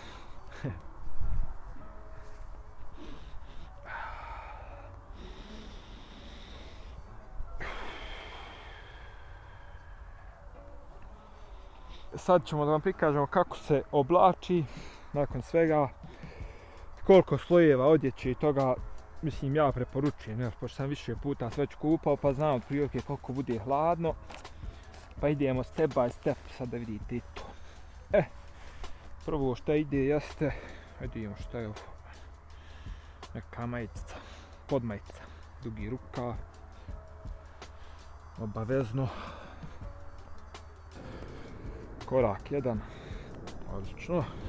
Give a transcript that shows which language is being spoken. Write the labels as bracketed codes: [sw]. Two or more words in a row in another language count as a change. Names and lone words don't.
[bs] Sad ćemo da vam prikažemo kako se oblači nakon svega, koliko slojeva odjeće i toga. Mislim, ja preporučujem, jer pošto sam više puta sve već kupao, pa znam od prilike koliko bude hladno. Pa idemo [en] step by step, [bs] sad da vidite i to. Prvo što ide jeste, vidimo što je ovo. Neka majica, podmajica, dugi rukav, obavezno. Korak jedan, odlično.